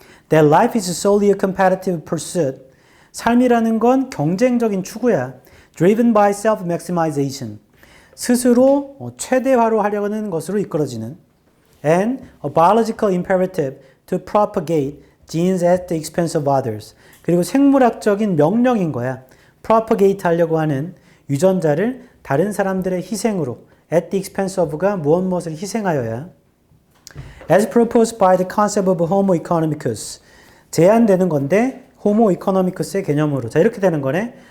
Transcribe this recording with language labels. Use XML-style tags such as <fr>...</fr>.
<en>That life is solely a competitive pursuit.</en> <ko>삶이라는 건 경쟁적인 추구야.</ko> <en>Driven by self-maximization.</en> <ko>스스로 최대화로 하려는 것으로 이끌어지는.</ko> <en>And a biological imperative to propagate genes at the expense of others.</en> <ko>그리고 생물학적인 명령인 거야. propagate 하려고 하는 유전자를 다른 사람들의 희생으로 at the expense of 가 무엇을 희생하여야 as proposed by the concept of homo economicus 제한되는 건데 homo economicus의 개념으로 자 이렇게 되는 거네.</ko>